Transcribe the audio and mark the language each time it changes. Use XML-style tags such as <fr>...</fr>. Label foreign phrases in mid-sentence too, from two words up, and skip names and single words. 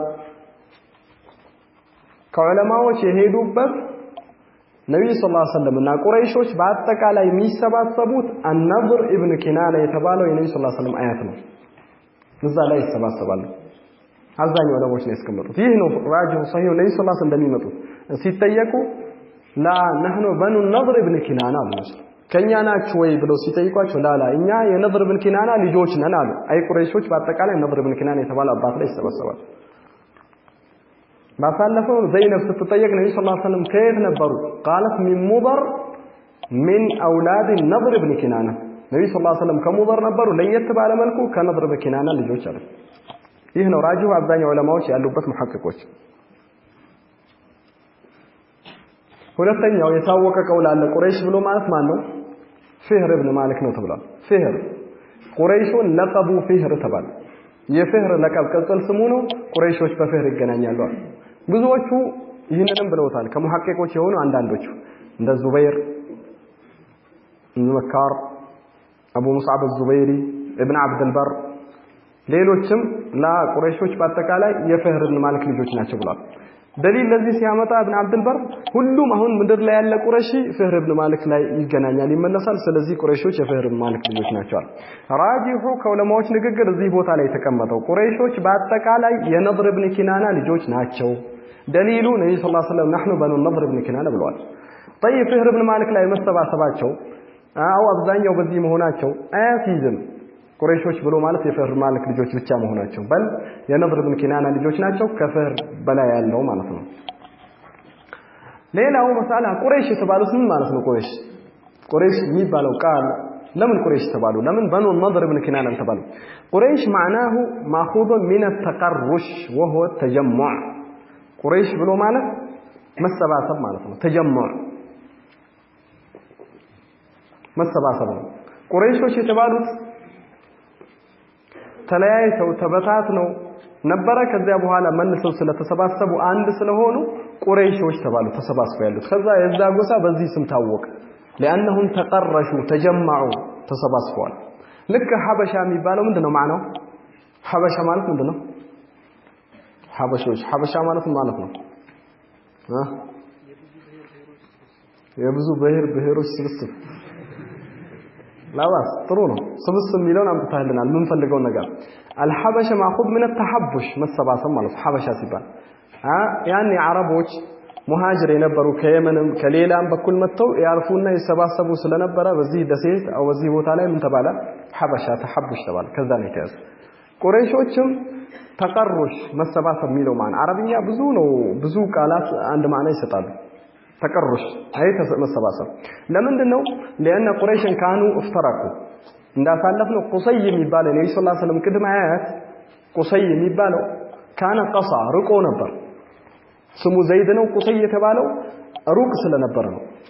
<am>ከዑለማዎች የሄዱበት ነብዩ</am> <ar>صلى الله عليه وسلم</ar> <am>እና ቁረይሾች በአጠቃላይ የሚሰባሰቡት النضر ابن كنانة የተባለው የነብዩ</am> <ar>صلى الله عليه وسلم</ar> <am>አያት ነው እዛ ላይ ይሰባሰባሉ አብዛኛው ዑለማዎች ነው ያስቀመጡት ይህ ነው ራጂሁ ሰሂህ ነብዩ</am> <ar>صلى الله عليه وسلم</ar> <am>እንደሚመጡ ሲጠየቁ</am> <ar>لا نحن بنو النضر ابن كنانة</ar> <am>አሉ ከኛ ናችሁ ወይ ብለው ሲጠይቋቸው ላላ እኛ የነድር ብን ኪናና ልጆች ነን አሉ አይ ቁረይሾች በአጠቃላይ ነድር ብን ኪናና የተባለ አባት ላይ ይሰበሰባሉ ባሳለፈው ዘይነብ ስትጠየቅ ነብዩ</am> <ar>صلى الله عليه وسلم</ar> <am>ከየት ነበሩ</am> <ar>قالت من مضر من اولاد النضر بن كنانة</ar> <am>ነብዩ</am> <ar>صلى الله عليه وسلم</ar> <am>ከሙضር ነበሩ ለየት ባለ መልኩ ከነድር ብን ኪናና ልጆች አሉ ይህ ነው ራጂሁ አብዛኛው ዑለማዎች ያሉበት ሙሐቂቆች ሁለተኛው የታወቀ ቀውል አለ ቁረይሽ ብሎ ማለት ማን ነው فهر ابن مالك ነው ተብሏል فهر ቁረይሾን ለቀቡ فهر ተባለ የفهر ለቀብ ቅጽል ስሙ ነው ቁረይሾች በفهر ይገናኛሉ ብዙዎቹ ይህንንም ብለውታል ከሙሐቂቆች የሆኑ አንዳንዶቹ እንደ ዙበይር መካር አቡ ሙስዓብ الزبيري ابن عبد البر ሌሎችም ለቁረይሾች በአጠቃላይ የفهر ابن مالك ልጆች ናቸው ብሏል</am> <ar>دليل الذي</ar> <am>ሲያመጣ ابن عبد البر ሁሉም አሁን ምድር ላይ ያለ ቁረይሺ فهر ابن مالك ላይ ይገናኛል ይመለሳል ስለዚህ ቁረይሾች የفهر ابن مالك ልጆች ናቸው ራጂሁ ከዑለማዎች ንግግር እዚህ ቦታ ላይ ተቀመጠው ቁረይሾች በአጠቃላይ የነድር ብን ኪናና ልጆች ናቸው دليሉ ነብዩ</am> <ar>صلى الله عليه وسلم نحن بنو النضر بن كنانة</ar> <am>ብለዋል طيب فهر ابن مالك ላይ መሰባሰባቸው አው አብዛኛው በዚህ መሆናቸው አያሲዝም ቁረይሾች ብሎ ማለት የፈህር ማልክ ልጆች ብቻ መሆናቸው በል የነድር ብን ኪናና ልጆች ናቸው ከፈህር በላይ ያለው ማለት ነው ሌላው መሳላ ቁረይሽ የተባሉት ምን ማለት ነው ቁረይሽ የሚባለው ቃል ለምን ቁረይሽ ተባሉ ለምን በኑ ነድር ብን ኪናና ተባሉ ቁረይሽ</am> <ar>معناه ماخوذ من التقرش وهو التجمع</ar> <am>ቁረይሽ ብሎ ማለት መሰባሰብ ማለት ነው ተጀመع መሰባሰብ ነው ቁረይሾች የተባሉት ተለያይተው ተበታትነው ነበረ ከዚያ በኋላ መልሰው ስለተሰባሰቡ አንድ ስለሆኑ ቁረይሾች ተባሉ ተሰባስበው ያሉት ከዛ የዛ ጎሳ በዚህ ስም ታወቀ</am> <ar>لانهم تقرشوا تجمعوا</ar> <am>ተሰባስበዋል ልክ ሐበሻ የሚባለው ምንድነው ማዕናው ሐበሻ ማለት ምንድነው ሐበሻ ማለት ነው የብዙ ብሔሮች ስብስብ ላዋስ ጥሩ ነው ስብስብ የሚለውን አምጥታልናል ምን ፈልገው ነገር</am> <ar>الحبش ماخذ من التحبش</ar> <am>መሰባሰብ ማለት ሐበሻ ሲባል ያኔ አረቦች ሙሃጅር የነበሩ ከየመንም ከሌላም በኩል መጥተው ያርፉና ይሰባሰቡ ስለነበረ በዚህ ደሴት አው በዚህ ቦታ ላይ ምን ተባለ ሐበሻ ተሐብሽ ተባለ ከዛ ነው የተያዘ ቁረይሾችም ተቀሩሽ መሰባሰብ የሚለው ማን አረብኛ ብዙ ነው ብዙ ቃላት አንድ ማዕና ይሰጣሉ ተቀሩሽ አይ መሰባሰብ ለምንድነው ለእነ ቁረይሽን</am> <ar>كانوا افترقوا</ar> <am>እንዳሳለፍነው ቁሰይ የሚባለው ነብዩ</am> <ar>صلى الله عليه وسلم</ar> <am>ቅድመ አያት ቁሰይ የሚባለው ካነ ቀሳ ርቆ ነበር ስሙ ዘይድ ነው ቁሰይ የተባለው ሩቅ ስለነበር ነው</am>